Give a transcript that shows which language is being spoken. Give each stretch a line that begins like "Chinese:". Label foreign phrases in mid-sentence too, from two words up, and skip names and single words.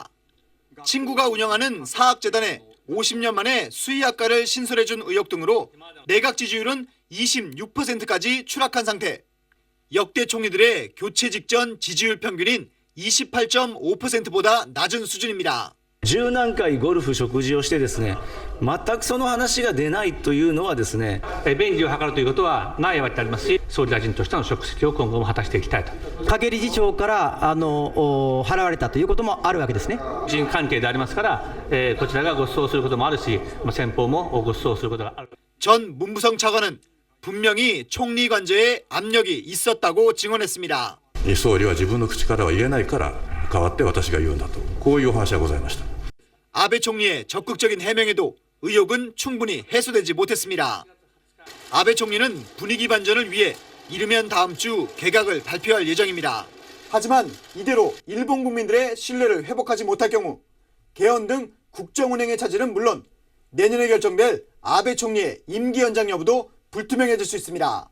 Korean: 친구가 운영하는 사학재단에 50년 만에 수의학과를 신설해준 의혹 등으로 내각 지지율은 26%까지 추락한 상태. 역대 총리들의 교체 직전 지지율 평균인 28.5%보다 낮은 수준입니다.
Japanese: 10 何回ゴルフ食事をしてですね、全くその話が出ないというのはですね、便宜を図るということはないわけでありますし、総理大臣としての職責を今後も果たしていきたいと。影理事長から払われたということもあるわけですね。人関係でありますから、こちらがご馳走することもあるし、先方もご馳走することがある。
Korean: 전 문부성 차관은 분명히 총리 관저에 압력이 있었다고 증언했습니다.
Japanese: 総理は自分の口からは言えないから代わって私が言うんだと、こういうお話がございました。
Korean: 아베 총리의 적극적인 해명에도 의혹은 충분히 해소되지 못했습니다. 아베 총리는 분위기 반전을 위해 이르면 다음 주 개각을 발표할 예정입니다. 하지만 이대로 일본 국민들의 신뢰를 회복하지 못할 경우 개헌 등 국정운행의 차질은 물론 내년에 결정될 아베 총리의 임기 연장 여부도 불투명해질 수 있습니다.